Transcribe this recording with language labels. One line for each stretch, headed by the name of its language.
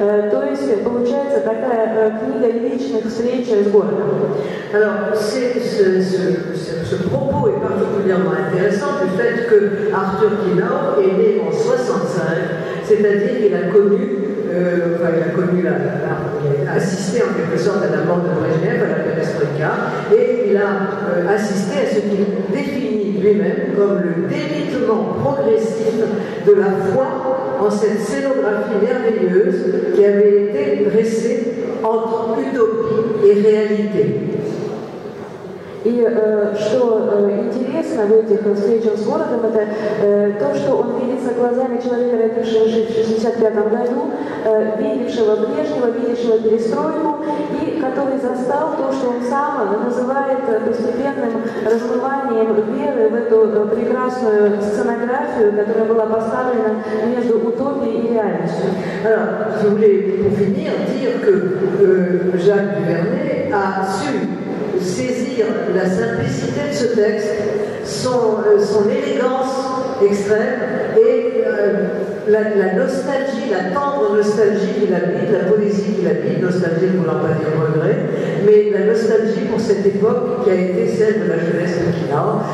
Russian: То есть получается такая книга личных встреч с городом.
French: Alors, ce propos est particulièrement intéressant du fait que Arthur Kienaur est né en 65, c'est-à-dire qu'il a connu, il a assisté en quelque sorte à la mort de Brejnev, à la perestroïka, et il a assisté à ce qu'il définit lui-même comme le délitement progressif de la foi en cette scénographie merveilleuse qui avait été dressée entre utopie et réalité.
Russian: И что интересно в этих встречах с городом, это то, что он видится глазами человека, родившегося в 1965 году, видевшего Брежнева, видевшего перестройку, и который застал то, что он сам называет постепенным размыванием веры в эту прекрасную сценографию, которая была поставлена между утопией и реальностью.
French: Alors, je voulais pour finir dire que Jacques Duvernay a su saisir la simplicité de ce texte, son élégance extrême et la nostalgie, la tendre nostalgie qu'il habite, la poésie qu'il habite, nostalgie ne voulant pas dire regret, mais la nostalgie pour cette époque qui a été celle de la jeunesse de Kienaur.